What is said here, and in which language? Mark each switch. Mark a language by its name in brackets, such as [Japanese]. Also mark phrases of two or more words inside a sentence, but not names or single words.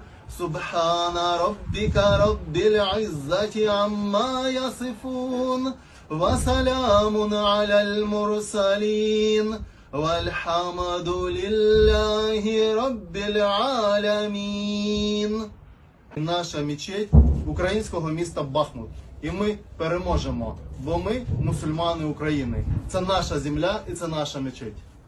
[Arabic] سبحان ربك رب العزة عما يصفون وسلام على المرسلين والحمد لله رب العالمين. [Ukrainian] Наша мечеть українського міста Бахмут. І ми переможемо, бо ми мусульмани України. Це наша земля і це наша мечеть.